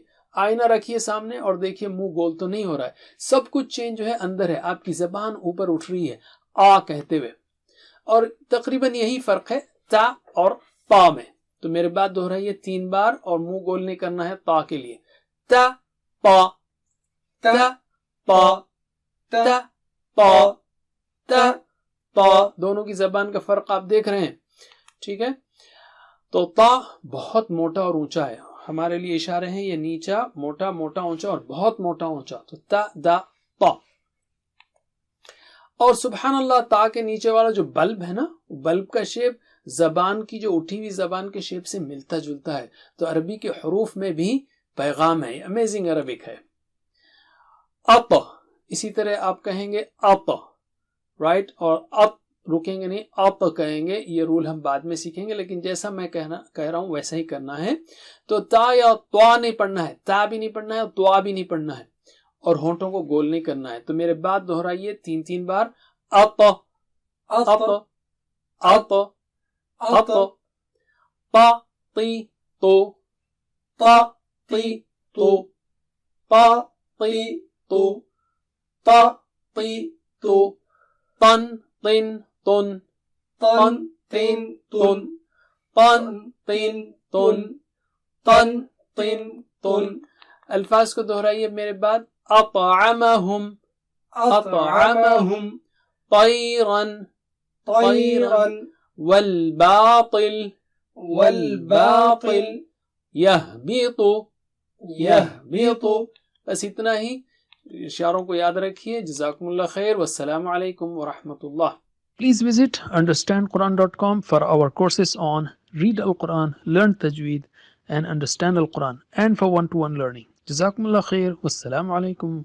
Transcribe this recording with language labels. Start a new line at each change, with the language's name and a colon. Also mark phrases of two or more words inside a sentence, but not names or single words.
Urdu: آئینہ رکھیے سامنے اور دیکھیے منہ گول تو نہیں ہو رہا ہے. سب کچھ چینج جو ہے اندر ہے. آپ کی زبان اوپر اٹھ رہی ہے آ کہتے ہوئے. اور تقریباً یہی فرق ہے تا اور پا میں. تو میرے بات دہرائیے 3 بار، اور منہ گول نہیں کرنا ہے تا کے لیے. تا پا تا پا تا پا تا پا. دونوں کی زبان کا فرق آپ دیکھ رہے ہیں، ٹھیک ہے. تو تا بہت موٹا اور اونچا ہے. ہمارے لیے اشارے ہیں یہ نیچا موٹا موٹا اونچا اور بہت موٹا اونچا. تو تا دا تا. اور
Arabic: سبحان اللہ،
Urdu: تا کے نیچے والا جو بلب ہے نا، بلب کا شیپ زبان کی جو اٹھی ہوئی زبان کے شیپ سے ملتا جلتا ہے. تو عربی کے حروف میں بھی پیغام ہے.
English: amazing Arabic
Urdu: ہے. اپ، اسی طرح آپ کہیں گے اپ، رائٹ. اور اپ رکیں گے نہیں، اپ کہیں گے. یہ رول ہم بعد میں سیکھیں گے، لیکن جیسا میں کہہ رہا ہوں ویسا ہی کرنا ہے. تو تا یا توا نہیں پڑھنا ہے، تا بھی نہیں پڑھنا ہے اور توا بھی نہیں پڑھنا ہے. اور ہونٹوں کو گول نہیں کرنا ہے. تو میرے بات دہرائیے 3 بار. اپ اپ اپ اپ. پا تی تو پا تی تو پا تی تو پا تی تو. تن تین تن تن تین تن پن تین تن تن تین تن. الفاظ کو دہرائیے میرے بعد.
Arabic: اطعمہم اطعمہم طیرا طیرا والباطل والباطل یہبط یہبط.
Urdu: بس اتنا ہی. اشاروں کو یاد رکھیے.
Arabic: جزاکم اللہ خیر، والسلام علیکم ورحمۃ اللہ.
English: Please visit understandquran.com for our courses on Read Al-Quran, Learn Tajweed and Understand Al-Quran, and for one-to-one learning.
Arabic: جزاکم اللہ خیر، والسلام علیکم.